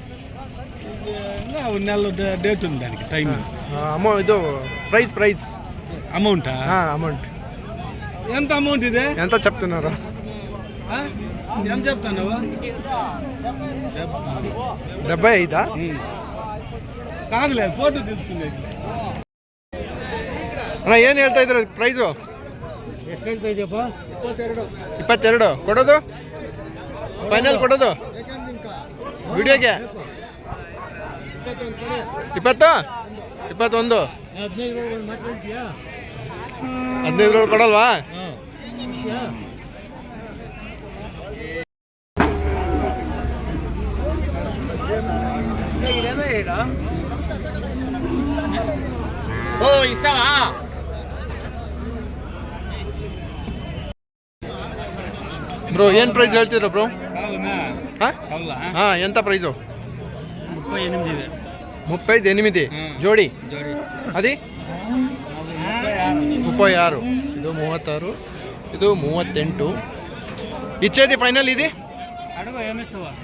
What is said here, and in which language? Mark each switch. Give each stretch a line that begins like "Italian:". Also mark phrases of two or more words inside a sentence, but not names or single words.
Telugu: నెల డేట్ ఉంది దానికి టైం.
Kannada: ಇದು ಪ್ರೈಸ್
Telugu: అమౌంటా? అమౌంట్ ఎంత అమౌంట్ ఇది? ఎంత చెప్తున్నారు? ఏం చెప్తాను? 75. కాదులే, ఫోటో తీసుకునేది.
Kannada: ಅಣ್ಣ ಏನು ಹೇಳ್ತಾ ಇದ್ದೀರ ಪ್ರೈಸು? ಎಷ್ಟು ಹೇಳ್ತಾ ಇದೆಯಪ್ಪ? 22. ಕೊಡೋದು ಫೈನಲ್ ಕೊಡೋದು ವಿಡಿಯೋಗೆ 20, 21. 15 ಕೊಡಲ್ವಾ?
Telugu: ఓ ఇస్తావా?
Kannada: ಬ್ರೋ ಏನು ಪ್ರೈಸ್ ಹೇಳ್ತಿದ್ರ ಬ್ರೋ? ಹಾಂ ಎಂತ ಪ್ರೈಸು? 38 ಜೋಡಿ.
Telugu: అది 36.
Kannada: ಇದು 36, ಇದು 38.
Telugu: ఇచ్చేది ఫైనల్ ఇది?